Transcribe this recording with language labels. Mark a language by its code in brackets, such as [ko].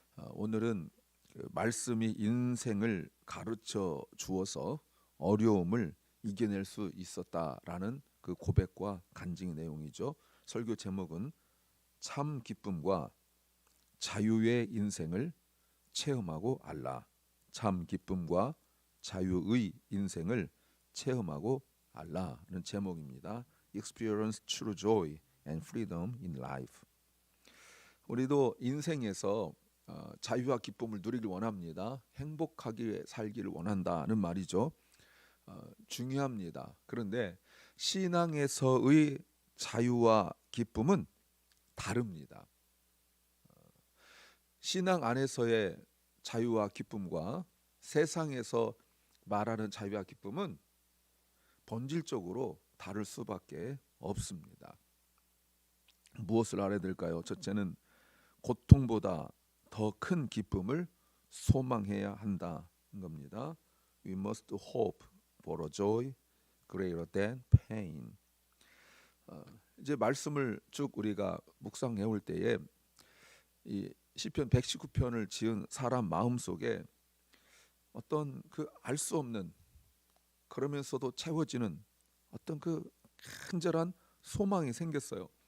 [ko] 오늘은 말씀이 인생을 가르쳐 주어서 어려움을 이겨낼 수 있었다라는 그 고백과 간증의 내용이죠. 설교 제목은 참 기쁨과 자유의 인생을 체험하고 알라. 참 기쁨과 자유의 인생을 체험하고 알라는 제목입니다. [en] Experience true joy and freedom in life. [ko] 우리도 인생에서 자유와 기쁨을 누리길 원합니다. 행복하게 살기를 원한다는 말이죠. 중요합니다. 그런데 신앙에서의 자유와 기쁨은 다릅니다. 신앙 안에서의 자유와 기쁨과 세상에서 말하는 자유와 기쁨은 본질적으로 다를 수밖에 없습니다. 무엇을 알아야 될까요? 첫째는 고통보다 더 큰 기쁨을 소망해야 한다는 겁니다. [en] We must hope for a joy greater than pain. [ko] 이제 말씀을 쭉 우리가 묵상해 올 때에 이 시편 119편을 지은 사람 마음속에 어떤 그 알 수 없는 그러면서도 채워지는 어떤 그 간절한 소망이 생겼어요.